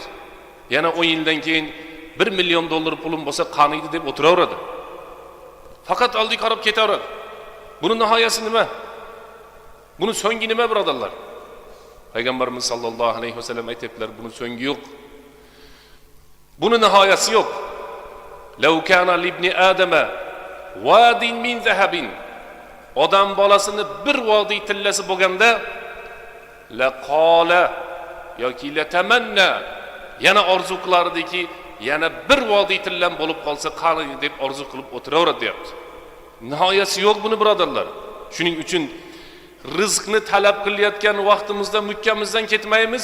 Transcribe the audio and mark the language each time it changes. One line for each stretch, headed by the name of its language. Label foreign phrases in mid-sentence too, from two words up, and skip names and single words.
Uzbek: Yana 10 yildan keyin 1 million dollar pulim bo'lsa qaniydi deb o'tiraveradi. Faqat oldiga qarab ketaveradi. Buni nihoyasi nima? Buni so'nggi nima, birodarlar? Payg'ambarimiz
Arabic: sollallohu alayhi vasallam
Uzbek: aytibdilar, buni so'nggi yo'q. Buni nihoyasi yo'q.
Arabic: Law kana libni adama wadin min zahabin.
Uzbek: Odam bolasini bir vodiy tillasi bo'lganda
Arabic: la qala
Uzbek: yoki
Arabic: la tamanna,
Uzbek: yana orzu qilardiki, yana bir vodiy tillam bo'lib qolsa qani deb orzu qilib o'tiraveradi deyapti. Nihoyasi yo'q buni, birodarlar. Shuning uchun rizqni talab qilayotgan vaqtimizda mukkamizdan ketmaymiz.